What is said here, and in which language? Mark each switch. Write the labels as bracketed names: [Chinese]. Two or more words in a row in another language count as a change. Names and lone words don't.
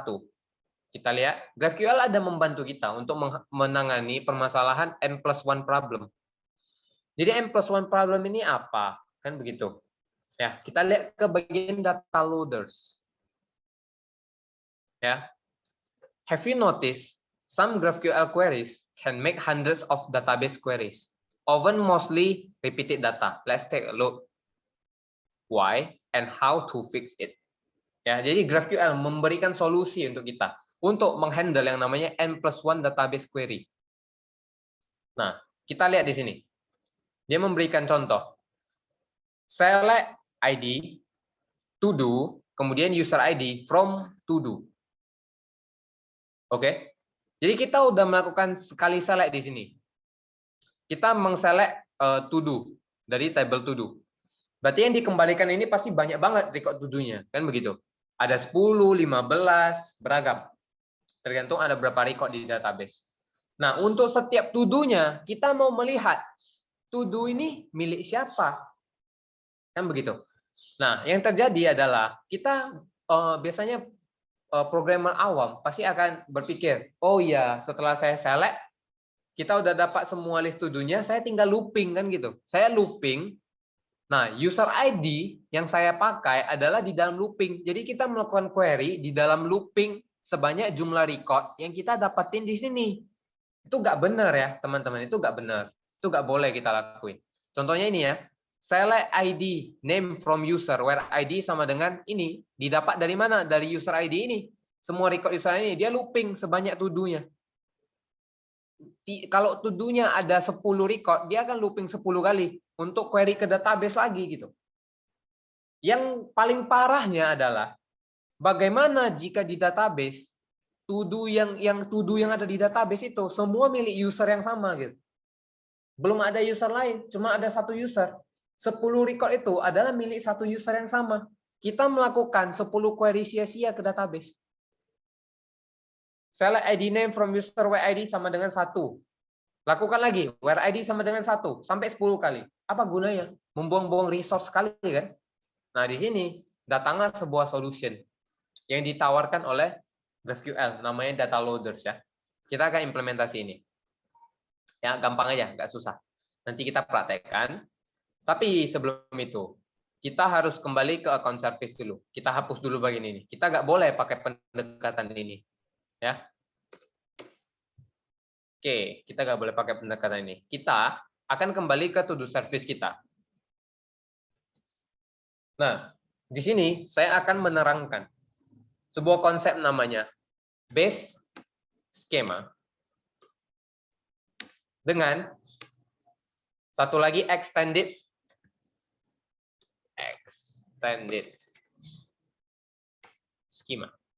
[Indonesian] Kita lihat, GraphQL ada membantu kita untuk menangani permasalahan N+1 problem. Jadi N+1 problem ini apa? Kan begitu. Ya, kita lihat ke bagian [English] data loaders. [Indonesian] Ya. [English] Have you noticed some GraphQL queries can make hundreds of database queries, often mostly repeated data. Let's take a look. Why and how to fix it. [Indonesian] Ya, jadi GraphQL memberikan solusi untuk kita untuk menghandle yang namanya N+1 [English] database query. [Indonesian] Nah, kita lihat di sini. Dia memberikan contoh. [English] Select ID, to do, kemudian user ID from to do. [Indonesian] Oke. Jadi kita udah melakukan sekali select di sini. Kita mengselect to do dari table to do. Berarti yang dikembalikan ini pasti banyak banget record to do-nya, kan begitu. Ada 10, 15, beragam. Tergantung ada berapa record di database. Nah, untuk setiap to do-nya kita mau melihat to do ini milik siapa. Kan begitu. Nah, yang terjadi adalah kita biasanya programmer awam pasti akan berpikir, oh ya, setelah saya select, kita udah dapat semua list to do-nya, saya tinggal looping kan gitu. Saya looping. Nah, user ID yang saya pakai adalah di dalam looping. Jadi kita melakukan query di dalam looping sebanyak jumlah record yang kita dapatin di sini. Itu nggak benar ya, teman-teman. Itu nggak benar. Itu nggak boleh kita lakuin. Contohnya ini ya. [English] Select ID name from user where ID [Indonesian] sama dengan ini didapat dari mana? Dari user ID ini. semua record user ini dia looping sebanyak to-do-nya. Kalau to-do-nya ada 10 record, dia akan looping 10 kali untuk query ke database lagi gitu. Yang paling parahnya adalah bagaimana jika di database to-do yang ada di database itu semua milik user yang sama gitu. Belum ada user lain, cuma ada satu user. 10 record itu adalah milik satu user yang sama. Kita melakukan 10 query sia-sia ke database. [English] Select ID name from user where ID [Indonesian] sama dengan [English] 1. [Indonesian] Lakukan lagi, [English] where ID [Indonesian] sama dengan 1, sampai 10 kali. Apa gunanya? Membuang-buang resource sekali kan? Nah, di sini datanglah sebuah solution yang ditawarkan oleh GraphQL, namanya [English] data loaders [Indonesian] ya. Kita akan implementasi ini. Ya, gampang aja, nggak susah. Nanti kita praktekkan. Tapi sebelum itu, kita harus kembali ke [English] account service [Indonesian] dulu. Kita hapus dulu bagian ini. Kita nggak boleh pakai pendekatan ini. Ya. Oke, kita nggak boleh pakai pendekatan ini. Kita akan kembali ke [English] to-do service [Indonesian] kita. Nah, di sini saya akan menerangkan sebuah konsep namanya [English] base schema [Indonesian] dengan satu lagi [English] extended schema.